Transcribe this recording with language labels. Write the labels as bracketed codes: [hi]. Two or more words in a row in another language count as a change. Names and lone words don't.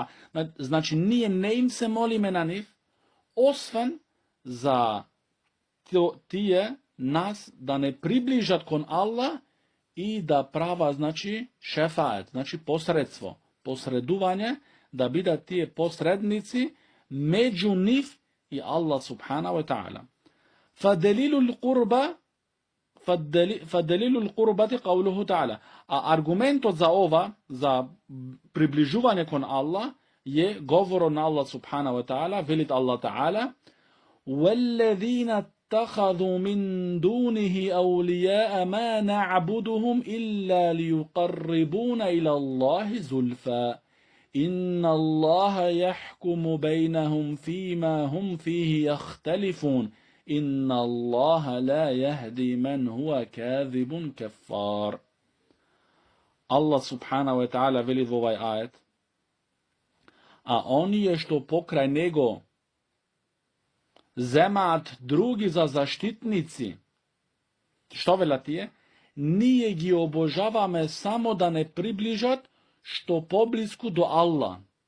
[mk] Значи, ние не им се молиме на нив, освен за тие нас да не приближат кон Аллах и да права, значи, шефает, значи посредство, посредување, да бидат тие посредници меѓу нив и Аллах [ar] سبحانه وتعالى. فدليل القربة قوله تعالى. [mk] Аргументот за ова, за приближување кон Аллах, е говорот на Аллах [ar] سبحانه وتعالى, [mk] велит Аллах та'ала: [ar] وَالَّذِينَ اتَّخَذُوا مِن دُونِهِ أَوْلِيَاءَ مَا نَعْبُدُهُمْ إِلَّا لِيُقَرِّبُونَ إِلَى اللَّهِ زُلْفَى إِنَّ اللَّهَ يَحْكُمُ بَيْنَهُمْ فِيمَا هُمْ فِيهِ يَخْتَلِفُونَ إِنَّ اللَّهَ لَا يَهْدِي مَنْ هُوَ كَاذِبٌ كَفَّارٌ. [mk] Allah [ar] سبحانه وتعالى [mk] veli во овај ајет: а оние што покрај него земаат други за заштитници, што велат тие? Ние ги обожаваме само да не приближат што поблиску до Аллах.